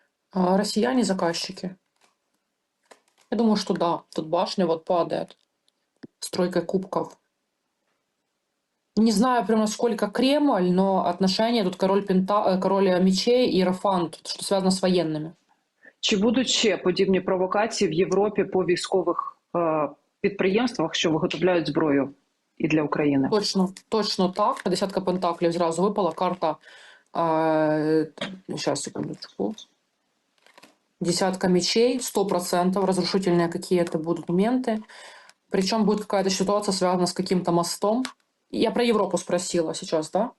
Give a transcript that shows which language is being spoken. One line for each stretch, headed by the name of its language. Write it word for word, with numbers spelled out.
Russian: А, россияне заказчики. Я думаю, что да. Тут башня вот падает с тройкой кубков. Не знаю прям, насколько Кремль, но отношения тут король, пента... э, король мечей и Рафант, что связано с военными.
Ukrainian: Чи будуть ще подібні провокації в Європі по військових е, підприємствах, що виготовляють зброю і для України?
Russian: Точно, точно так. Десятка пентаклей сразу выпала. Карта, сейчас, секундочку. Десятка мечей, сто процентов разрушительные какие-то будут моменты. Причем будет какая-то ситуация, связана с каким-то мостом. Я про Европу спросила сейчас, да?